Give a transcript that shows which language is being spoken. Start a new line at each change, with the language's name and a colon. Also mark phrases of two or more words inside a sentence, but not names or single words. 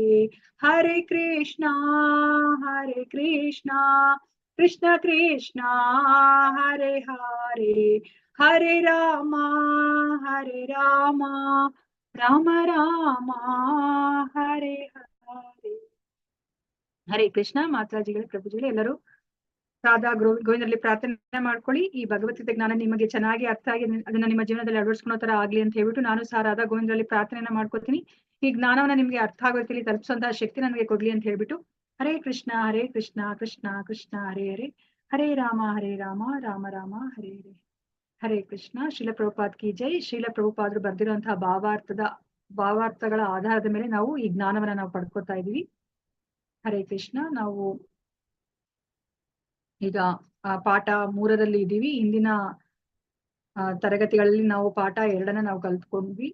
Kannada: ಹರೇ ಕೃಷ್ಣ ಕೃಷ್ಣ ಕೃಷ್ಣ ಹರೇ ಹರೇ, ಹರೇ ರಾಮ ರಾಮ ರಾಮ ಹರೇ ಹರೇ. ಹರೇ ಕೃಷ್ಣ. ಮಾತಾಜಿಗಳೇ, ಪ್ರಭುಜಿಗಳೇ, ಎಲ್ಲರೂ ರಾಧಾ ಗೋವಿಂದರಲ್ಲಿ ಪ್ರಾರ್ಥನೆ ಮಾಡ್ಕೊಳ್ಳಿ. ಈ ಭಗವದ್ಗೀತೆ ಜ್ಞಾನ ನಿಮಗೆ ಚೆನ್ನಾಗಿ ಅರ್ಥ ಆಗಿ ಅದನ್ನ ನಿಮ್ಮ ಜೀವನದಲ್ಲಿ ಅಳವಡಿಸ್ಕೊಳೋ ತರ ಆಗ್ಲಿ ಅಂತ ಹೇಳ್ಬಿಟ್ಟು ನಾನು ಸಹ ರಾಧಾ ಗೋವಿಂದರಲ್ಲಿ ಪ್ರಾರ್ಥನೆಯನ್ನ ಮಾಡ್ಕೊತೀನಿ. ಈ ಜ್ಞಾನವನ್ನ ನಿಮ್ಗೆ ಅರ್ಥ ಆಗೋ ರೀತಿಯಲ್ಲಿ ತಲುಪಿಸುವಂತಹ ಶಕ್ತಿ ನನಗೆ ಕೊಡ್ಲಿ ಅಂತ ಹೇಳ್ಬಿಟ್ಟು ಹರೇ ಕೃಷ್ಣ ಕೃಷ್ಣ ಕೃಷ್ಣ ಹರೇ ಹರೇ, ಹರೇ ರಾಮ ರಾಮ ರಾಮ ಹರೇ ಹರೇ. ಹರೇ ಕೃಷ್ಣ. ಶ್ರೀಲ ಪ್ರಭುಪಾದ್
Hindi: की जय.
Kannada: ಶ್ರೀಲ ಪ್ರಭುಪಾದರು ಬರ್ದಿರುವಂತಹ ಭಾವಾರ್ಥಗಳ ಆಧಾರದ ಮೇಲೆ ನಾವು ಈ ಜ್ಞಾನವನ್ನ ನಾವು ಪಡ್ಕೊತಾ ಇದೀವಿ. ಹರೇ ಕೃಷ್ಣ. ನಾವು ಈಗ ಪಾಠ 3ರಲ್ಲಿ ಇದ್ದೀವಿ. ಹಿಂದಿನ ತರಗತಿಗಳಲ್ಲಿ ನಾವು ಪಾಠ 2 ನಾವು ಕಲ್ತ್ಕೊಂಡ್ವಿ.